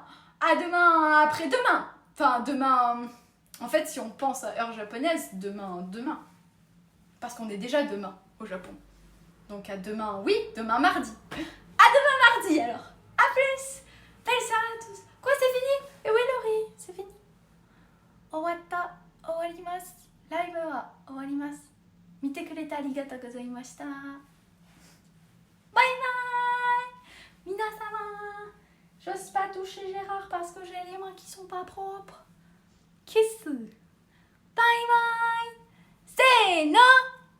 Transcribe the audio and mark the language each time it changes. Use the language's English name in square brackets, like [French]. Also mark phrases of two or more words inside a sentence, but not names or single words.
[French] À demain, après-demain. Enfin, demain... En fait, si on pense à heure japonaise, demain. Parce qu'on est déjà demain au Japon. Donc à demain, oui, demain mardi. À demain mardi, alors. À plus. Belle soirée à tous. Quoi, c'est fini? Et oui, Laurie, c'est fini. [Japanese] 終わった、終わります。ライブは終わります. 見てくれてありがとうございました. [English] Bye bye. Minasama. [French] J'ose pas toucher Gérard parce que j'ai les mains qui sont pas propres. Kiss. [English] Bye bye. [French] C'est non.